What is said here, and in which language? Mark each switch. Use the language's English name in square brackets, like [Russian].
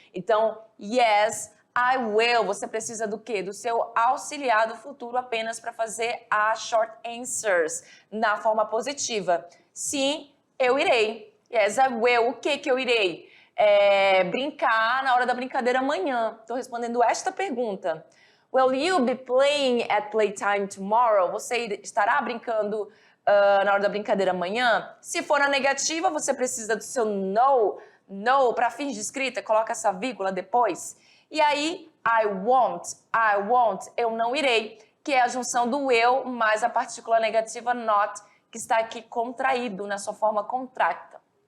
[Portuguese] Então, [English] yes, I will. [Portuguese] Você precisa do quê? Do seu auxiliar do futuro apenas para fazer as short answers na forma positiva. Sim, eu irei. [English] Yes, I will. [Portuguese] O que eu irei? Brincar na hora da brincadeira amanhã. Estou respondendo esta pergunta. [English] Will you be playing at playtime tomorrow? [Portuguese] Você estará brincando na hora da brincadeira amanhã? Se for na negativa, você precisa do seu no. No, para fins de escrita, coloca essa vírgula depois. E aí, [English] I won't, [Portuguese] eu não irei, que é a junção do eu mais a partícula negativa not, que está aqui contraído na sua forma contracta.